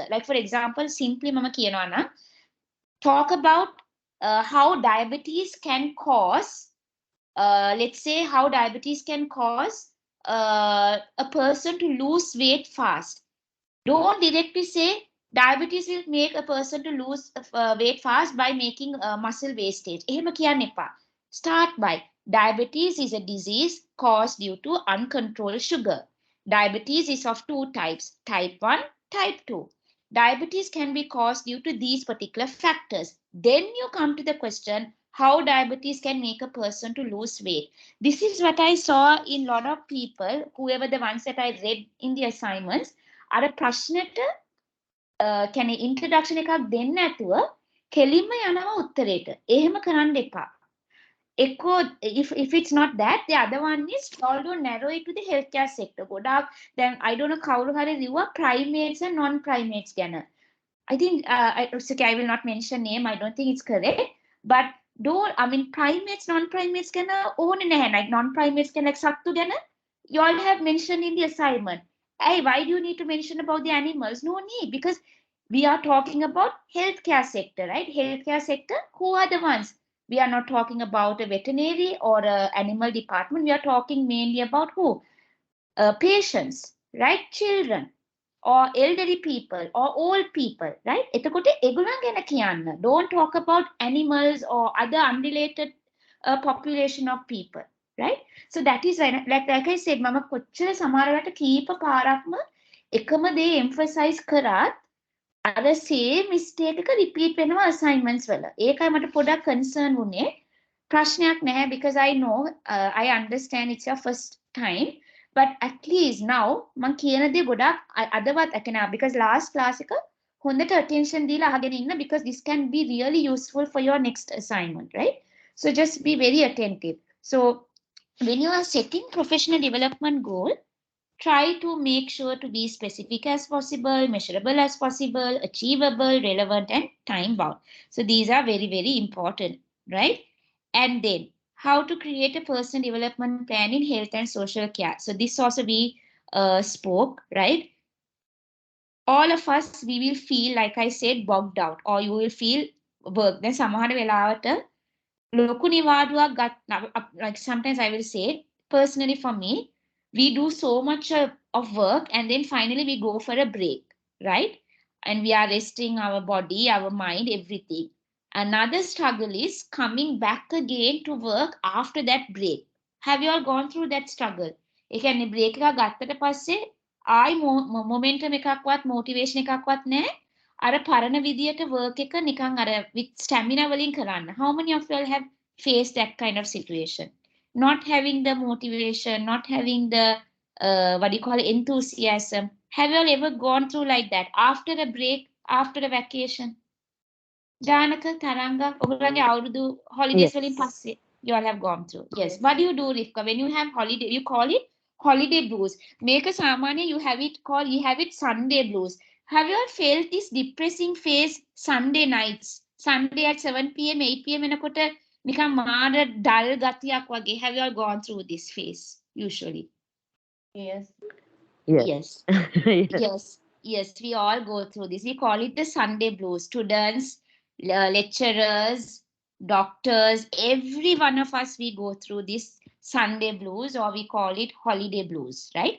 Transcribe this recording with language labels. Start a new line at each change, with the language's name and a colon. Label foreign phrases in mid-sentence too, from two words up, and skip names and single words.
English: Like for example, simply
Sinhala: මම කියනවා නේ,
English: talk about how diabetes can cause, let's say, how diabetes can cause a person to lose weight fast. Don't directly say diabetes will make a person to lose weight fast by making muscle wastage.
Sinhala: එහෙම කියන්න එපා.
English: Start by diabetes is a disease caused due to uncontrolled sugar. Diabetes is of 2 types, type 1, type 2. Diabetes can be caused due to these particular factors. Then you come to the question, how diabetes can make a person to lose weight. This is what I saw in a lot of people, whoever the ones that I read in the assignments.
Sinhala: අර ප්‍රශ්නෙට කියන්නේ ඉන්ට්‍රොඩක්ෂන් එකක් දෙන්න නැතුව කෙලින්ම යනවා උත්තරේට. එහෙම කරන්න එපා.
English: එක්කෝ if it's not that, the other one is although narrow it to the healthcare sector.
Sinhala: ගොඩාක් දැන්
English: I don't know
Sinhala: කවුරු හරි ලිව්වා
English: primates and non primates
Sinhala: ගැන.
English: I think it's okay, I will not mention name, I don't think it's correct, but I mean primates, non primates
Sinhala: ගැන ඕනේ නැහැ.
English: Like non primates ගැන like
Sinhala: සත්තු ගැන
English: you all have mentioned in the assignment. Hey, why do you need to mention about the animals? No need, because we are talking about healthcare sector, right? Healthcare sector, who are the ones? We are not talking about a veterinary or a animal department. We are talking mainly about who? Patients, right? Children or elderly people or old people, right?
Sinhala: එතකොට ඒගොල්ලන් ගැන කියන්න.
English: Don't talk about animals or other unrelated population of people, right? So that is why, like I said,
Sinhala: මම කොච්චර සමහරවට කීප පාරක්ම එකම දේ emphasize කරත් අර
English: same mistake
Sinhala: එක repeat වෙනවා assignments වල. ඒකයි මට පොඩක් concern වුනේ. ප්‍රශ්නයක් නැහැ,
English: because I know, I understand it's your first time, but at least now
Sinhala: මං කියන දේ ගොඩක් අදවත් අකනා,
English: because last class
Sinhala: එක හොඳට attention දීලා අහගෙන ඉන්න,
English: because this can be really useful for your next assignment, right? So just be very attentive. So when you are setting professional development goal, try to make sure to be specific as possible, measurable as possible, achievable, relevant, and time bound. So these are very, very important, right? And then how to create a personal development plan in health and social care. So this also we spoke, right? All of us, we will feel, like I said, bogged out, or you will feel work.
Sinhala: Then සමහර වෙලාවට ලොකු නිවාඩුවක් ගන්න,
English: like sometimes I will say, personally for me, we do so much of work and then finally we go for a break, right? And we are resting our body, our mind, everything. Another struggle is coming back again to work after that break. Have you all gone through that struggle?
Sinhala: ඒ කියන්නේ break එකක් ගත්තට පස්සේ ආයි momentum එකක්වත් motivation එකක්වත් නැහැ. අර පරණ විදියට work එක නිකන් අර
English: with stamina
Sinhala: වලින් කරන්න.
English: How many of you all have faced that kind of situation? Not having the motivation, not having the what do you call it, enthusiasm. Have you all ever gone through like that after a break, after a vacation? Janaka, Taranga,
Sinhala: ඔගොල්ලන්ගේ අවුරුදු holidays වලින්
English: Yes. පස්සේ you all have gone through. Yes. What do you do, Rivka? When you have holiday, you call it holiday blues. Make a samanya, you have it Sunday blues. Have you all felt this depressing phase Sunday nights? Sunday at 7 p.m., 8 p.m.
Sinhala: එනකොට නිකන් මාර dull ගතියක් වගේ.
English: Have you all gone through this phase usually? Yes. Yes. Yes. Yes, yes, we all go through this. We call it the Sunday blues. Students, lecturers, doctors, every one of us, we go through this Sunday blues, or we call it holiday blues, right?